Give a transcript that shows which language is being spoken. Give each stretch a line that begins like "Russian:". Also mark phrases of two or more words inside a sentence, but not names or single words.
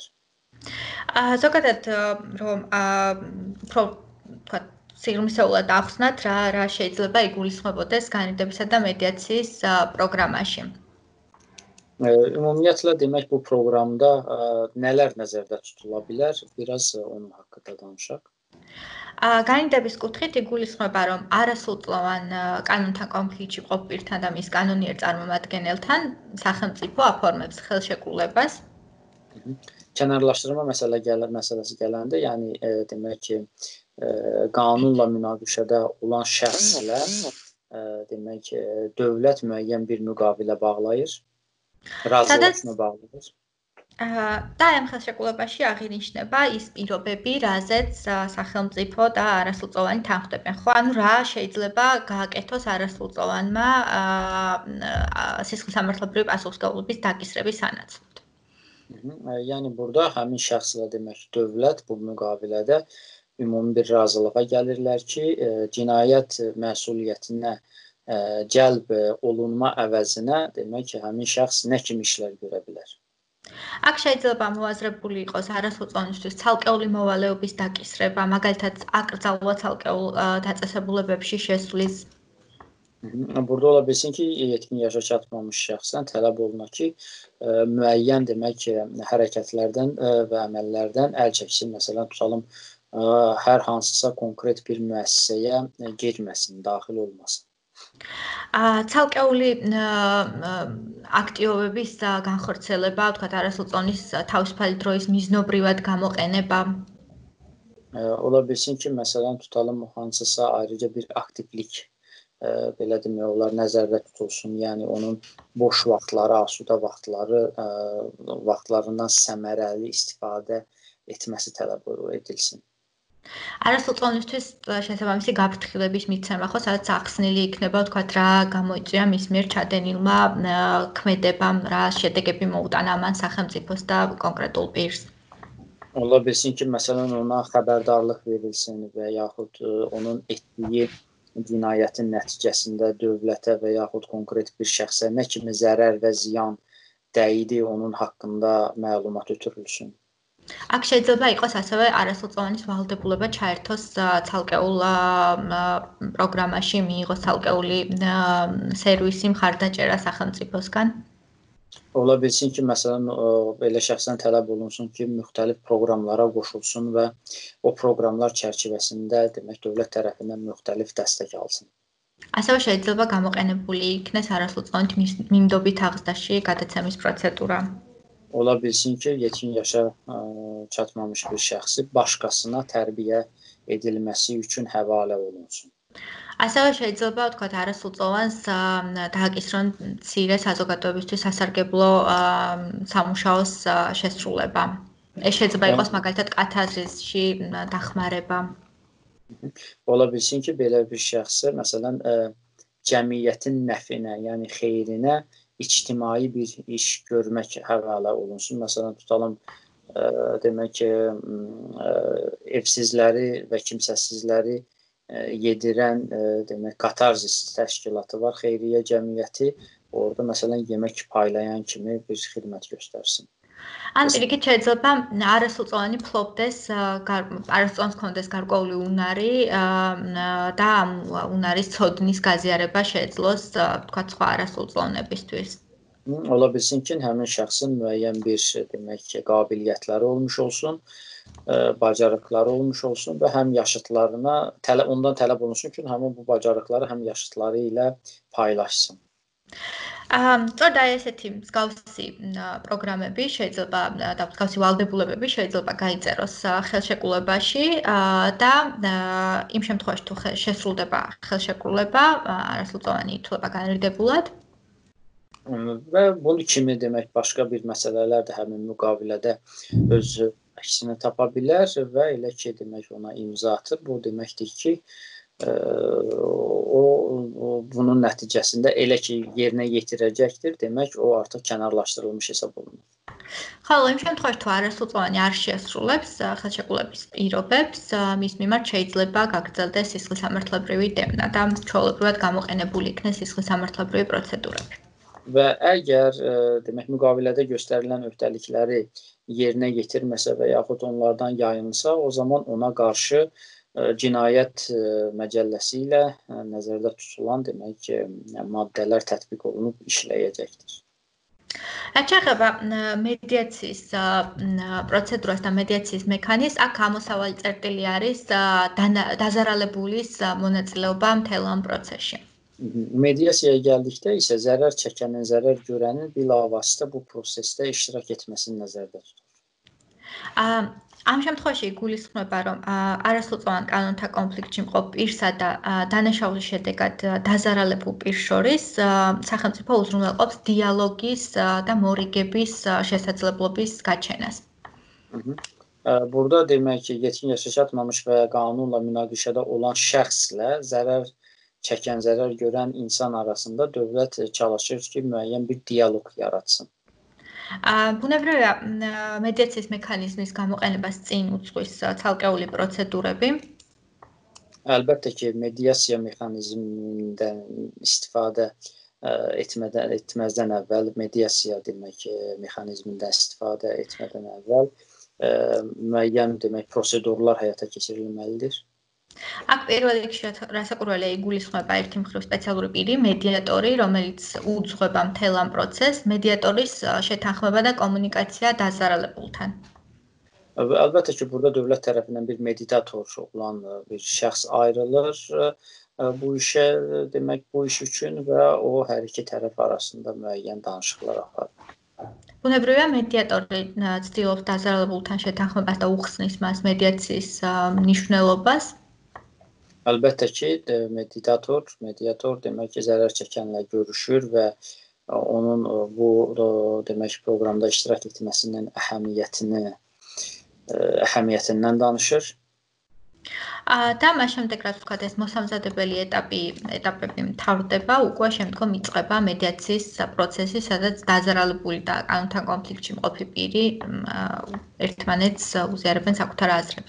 Georgian: ზოგადად რომ სიღრმისეულად ახსნათ რა შეიძლება იგულისხმებოდეს განრიგდებისა და მედიაციის პროგრამაში.
Azerbaijani: Ümumiyyətlə demək bu proqramda nələr nəzərdə tutula bilər? Biraz onun haqqında danışaq.
Georgian: განრიგდების კუთხით იგულისხმება რომ არასრულწლოვან კანონთან კონფლიქტში მყოფ პირთან და მის კანონიერ წარმომადგენელთან სახელმწიფო აფორმებს ხელშეკრულებას.
Azerbaijani: Kənarlaşdırma məsələsi gələndə, yəni demək ki, qanunla münaqişədə olan şəxslə demək dövlət müəyyən bir müqavilə bağlayır. Razılaşma bağlıdır.
Georgian: და ამ ხელშეკრულებაში აღინიშნება ის პირობები, რაზეც სახელმწიფო და არასრულწლოვანი თანხმდებიან. ხო, ანუ რა შეიძლება გააკეთოს არასრულწლოვანმა სისხლისამართლებრივი პასუხისმგებლობის დაკისრების სანაცვლოდ.
Azerbaijani: Yəni burada həmin şəxslə demək dövlət bu müqavilədə ümumi bir razılığa gəlirlər ki, cinayət məsuliyyətinə cəlb olunma əvəzinə demək ki, həmin şəxs nə kimi işlər görə bilər.
Georgian: აქ შეიძლება მოაზრებული იყოს არასრულწლოვანისთვის ცალკეული მოვალეობის დაკისრება, მაგალითად აკრძალვა ცალკეულ დაწესებულებებში შესვლის.
Azerbaijani: Burada ola bilsin ki, yetkin yaşa çatmamış şəxsən tələb olunur ki, müəyyən demək hərəkətlərdən və əməllərdən əl çəksin. Məsələn, tutalım, hər hansısa konkret bir müəssisəyə getməsin, daxil olmasın.
Georgian: ცალკეული აქტივობების განხორციელება, ვთქვათ, არასრულწლოვანის თავისუფალი დროის მიზნობრივად გამოყენება.
Azerbaijani: Ola bilsin ki, məsələn, tutalım, hansısa ayrıca bir aktivlik belə demək olar nəzərdə tutulsun. Yəni onun boş vaxtları, asudə vaxtlarından səmərəli istifadə etməsi tələb edilsin.
Georgian: არასრულწლოვანისთვის შესაბამისი გაფრთხილების მიცემა, ხო, სადაც ახსნილი იქნება, ვთქვათ, რა გამოიწვია მის მიერ ჩადენილმა ქმედებამ, რა შედეგები მოუტანა ამან სახელმწიფოს და კონკრეტულ პირს.
Azerbaijani: Ola bilsin ki, məsələn, ona xəbərdarlıq verilsin və yaxud onun etdiyi cinayətin nəticəsində dövlətə və yaxud konkret bir şəxsə nə kimi zərər və ziyan dəydi, onun haqqında məlumat ötürülsün.
Georgian: აქ შეიძლება იყოს ასევე არასრულწლოვანის ვალდებულება ჩაერთოს ცალკეულ პროგრამაში, მიიღოს ცალკეული სერვისი, მხარდაჭერა სახელმწიფოსგან.
Azerbaijani: Ola bilsin ki, məsələn, belə şəxsən tələb olunsun ki, müxtəlif proqramlara qoşulsun və o proqramlar çərçivəsində demək dövlət tərəfindən müxtəlif dəstək alsın.
Georgian: ასევე შეიძლება გამოყენებული იქნეს არასრულწლოვანით მიმდობით აღზრდაში გადაცემის პროცედურა.
Azerbaijani: Ola bilsin ki, yetkin yaşa çatmamış bir şəxsi başqasına tərbiyə edilməsi üçün həvalə olunsun.
Georgian: ასევე შეიძლება, ვთქვათ, არასრულწლოვანს დააკისრონ მცირე საზოგადოებისთვის სასარგებლო სამუშაოს შესრულება. ეს შეიძლება იყოს მაგალითად კათაზისში დახმარება.
Azerbaijani: Ola bilsin ki, belə bir şəxsə, məsələn, cəmiyyətin nəfinə, yəni xeyrinə ictimai bir iş görmək həvalə olunsun. Məsələn, tutalım, demək ki, evsizləri və kimsəsizləri yedirən demək katarzis təşkilatı var, xeyriyyə cəmiyyəti. Orada məsələn yemək paylayan kimi bir xidmət göstərsin.
Georgian: ან პირიქით შეიძლება არასრულწლოვანი ფლობდეს, არასრულწლოვანს ქონდეს გარკვეული უნარი და ამ უნარის ცოდნის გაზიარება შეეძლოს, თქვათ, სხვა არასრულწლოვნებისთვის.
Azerbaijani: Ola bilsin ki, həmin şəxsin müəyyən bir demək ki, qabiliyyətləri olmuş olsun, bacarıqları olmuş olsun və həm yaşıtlarına ondan tələb olunsun ki, həmin bu bacarıqları həm yaşıtları ilə paylaşsın.
Georgian: სწორედ აი ესეთი მსგავსი პროგრამები შეიძლება და მსგავსი ვალდებულებები შეიძლება გაიწეროს ხელშეკრულებაში და იმ შემთხვევაში თუ შესრულდება ხელშეკრულება, არასრულწლოვანი ითვლება განრიდებულად.
Azerbaijani: Və bunun kimi demək başqa bir məsələlər də həmin müqavilədə öz əksini tapa bilər və elə ki demək ona imza atır. Bu deməkdir ki, o bunun nəticəsində elə ki yerinə yetirəcəkdir, demək o artıq kənarlaşdırılmış hesab olunur.
Georgian: ხოლო იმ შემთხვევაში თუ არასრულწლოვანი არ შეასრულებს ხელშეკრულების პირობებს, მის მიმართ შეიძლება გაგრძელდეს სისხლისამართლებრივი დევნა და ჩვეულებრივად გამოყენებული იქნეს სისხლისამართლებრივი პროცედურები.
Azerbaijani: Və əgər demək müqavilədə göstərilən öhdəlikləri yerinə yetirməsə və yaxud onlardan yayınsa, o zaman ona qarşı cinayət məcəlləsi ilə nəzərdə tutulan demək maddələr tətbiq olunub işləyəcəkdir.
Georgian: რაც შეეხება მედიაციის პროცედურას და მედიაციის მექანიზმს, აქ ამოსავალი წერტილი არის დაზარალებულის მონაწილეობა მთელ ამ პროცესში.
Azerbaijani: Mediasiyaya gəldikdə isə zərər çəkənin, zərər görənin bilavasitə bu prosesdə iştirak etməsini nəzərdə tutur.
Georgian: ამ შემთხვევაში გულისხმება, რომ არასრულწლოვან კანონთა კონფლიქტში მყოფ პირსა და დანაშაულის შედეგად დაზარალებულ პირს შორის სახელმწიფო უზრუნველყოფს დიალოგის და მორიგების შესაძლებლობის გაჩენას.
Azerbaijani: Burada demək ki, yetkin yaşa çatmamış və qanunla münaqişədə olan şəxslə çəkən, zərər görən insan arasında dövlət çalışır ki, müəyyən bir dialoq yaratsın.
Georgian: ბუნებრივია მედიაციის მექანიზმის გამოყენებას წინ უძღვის ცალკეული პროცედურები.
Azerbaijani: Əlbəttə ki, mediasiya mexanizmindən istifadə etməzdən əvvəl mediasiya demək mexanizmindən istifadə etmədən əvvəl müəyyən demək prosedurlar həyata keçirilməlidir.
Georgian: აქ პირველ რიგში რასაკვირველია იგულისხმება ერთი მხრივ სპეციალური პირი, მედიატორი, რომელიც უძღვება მთელ ამ პროცესს, მედიატორის შეთანხმება და კომუნიკაცია დაზარალებულთან.
Azerbaijani: Əlbəttə ki, burada dövlət tərəfindən bir mediator olan bir şəxs ayrılır bu işə, demək bu iş üçün və o hər iki tərəf arasında müəyyən danışıqlar aparır.
Georgian: ბუნებრივია მედიატორი ცდილობს დაზარალებულთან შეთანხმებას და უხსნის მას მედიაციის მნიშვნელობას.
Azerbaijani: Əlbəttə ki, mediator demək ki, zərər çəkənlə görüşür və onun bu demək proqramda iştirak etməsinin əhəmiyyətindən danışır.
Georgian: და მას შემდეგ რაც ვთქვათ, ეს მოსამზადებელი ეტაპები მთავრდება, უკვე შემდგომ იწყება მედიაციის პროცესი, სადაც დაზარალებული და კანონთან კონფლიქტში მყოფი პირი ერთმანეთს უზიარებენ საკუთარ აზრებს.